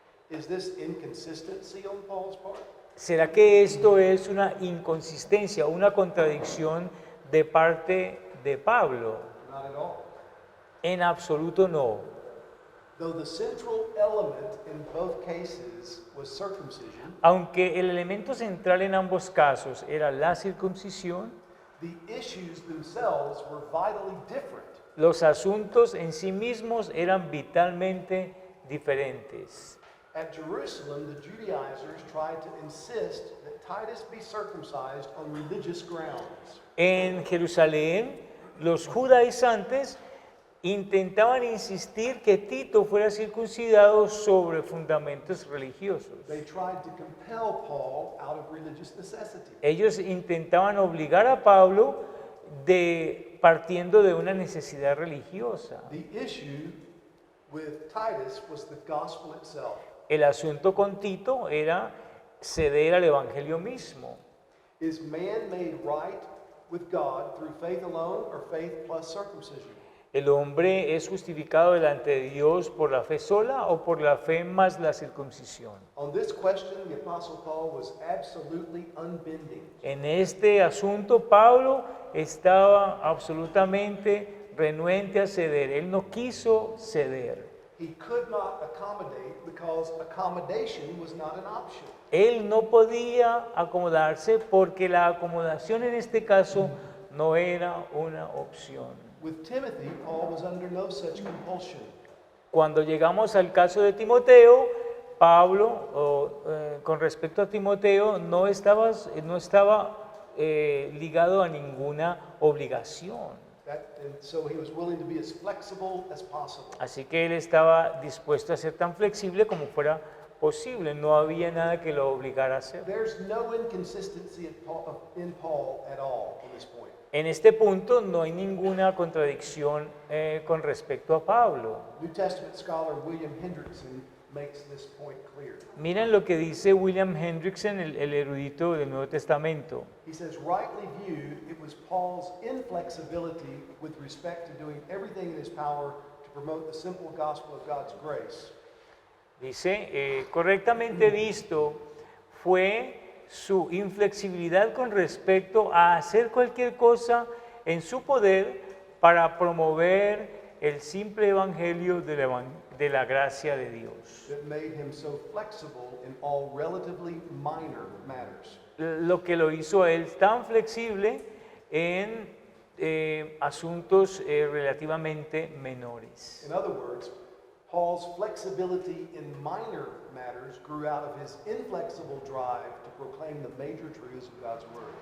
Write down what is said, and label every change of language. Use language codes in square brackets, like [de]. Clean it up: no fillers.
[en] Is this inconsistency on Paul's part? [es] ¿Será que esto es una inconsistencia, una contradicción de parte de Pablo? [en] Not at all. [es] En absoluto no. [en] Though the central element in both cases was circumcision, [es] Aunque el elemento central en ambos casos era la circuncisión, [en] the issues themselves were vitally different. [es] los asuntos en sí mismos eran vitalmente diferentes. [en] At Jerusalem, the Judaizers tried to insist that Titus be circumcised on religious grounds. [es] En Jerusalén, los judaizantes intentaban insistir que Tito fuera circuncidado sobre fundamentos religiosos. [en] They tried to compel Paul out of religious necessity. [es] Ellos intentaban obligar a Pablo partiendo de una necesidad religiosa. [en] The issue with Titus was the gospel itself. [es] El asunto con Tito era ceder al evangelio mismo. [en] Is man made right with God through faith alone or faith plus circumcision? [es] ¿El hombre es justificado delante de Dios por la fe sola o por la fe más la circuncisión? [en] On this question, the Apostle Paul was absolutely unbending. [es] En este asunto, Pablo estaba absolutamente renuente a ceder. Él no quiso ceder. [en] He could not accommodate because accommodation was not an option. [es] Él no podía acomodarse porque la acomodación en este caso no era una opción. [en] With Timothy, Paul was under no such compulsion. [es] Cuando llegamos al caso de Timoteo, Pablo, con respecto a Timoteo, no estaba ligado a ninguna obligación. [en] And so he was willing to be as flexible as possible. [es] Así que él estaba dispuesto a ser tan flexible como fuera posible. No había nada que lo obligara a hacer. [en] There's no inconsistency in Paul at all on this point. [es] En este punto no hay ninguna contradicción con respecto a Pablo. [en] New Testament scholar William Hendrickson makes this point clear. [es] Miren lo que dice William Hendrickson, el erudito del Nuevo Testamento. [en] He says, rightly viewed, it was Paul's inflexibility with respect to doing everything in his power to promote the simple gospel of God's grace. [es] Dice, correctamente visto, fue su inflexibilidad con respecto a hacer cualquier cosa en su poder para promover el simple evangelio de la gracia de Dios. [en] That made him so flexible in all relatively minor matters. [es] Lo que lo hizo a él tan flexible en asuntos relativamente menores. [en] In other words, Paul's flexibility in minor matters grew out of his inflexible drive to proclaim the major truths of God's word.